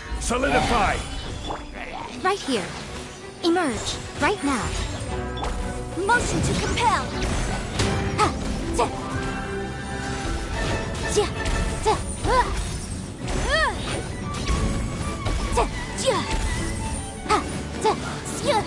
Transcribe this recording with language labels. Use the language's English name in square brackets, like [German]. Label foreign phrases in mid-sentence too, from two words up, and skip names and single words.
[English] Solidify! Right here. Emerge. Right now. Motion to compel. Ha! Ja! Ja! Ja! Ja! Ja! Ha! Ja! Ja!